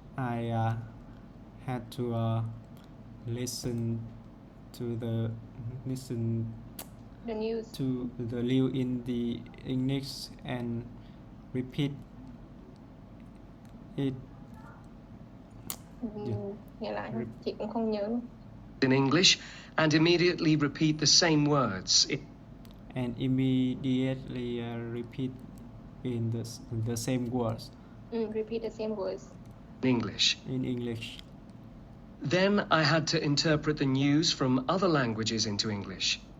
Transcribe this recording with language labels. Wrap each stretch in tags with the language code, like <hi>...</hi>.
<en>I had to listen to the news to the news in the English and repeat it.</en> <vi>Nghe lại thôi, chị cũng không nhớ luôn.</vi> <en>In English and immediately repeat the same words. And immediately repeat in the same words. Repeat the same words. In English. In English. Then I had to interpret the news from other languages into English.</en>